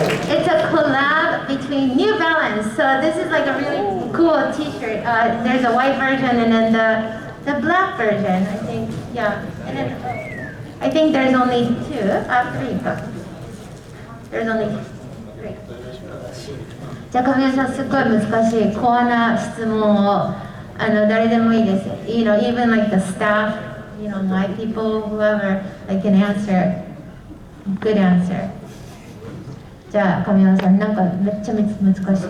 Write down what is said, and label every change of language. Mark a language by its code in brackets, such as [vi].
[en] It's a collab between New Balance. So this is like a really cool T-shirt. There's a white version and then the black version. I think, yeah. And then I think there's only three. There's only three. [ja] じゃあ神谷さんすっごい難しいコアな質問を誰でもいいです。 [en] You know, even like the staff, you know, my people, whoever, they can answer. Good answer. [ja] じゃあ神山さんなんかめっちゃ難しい。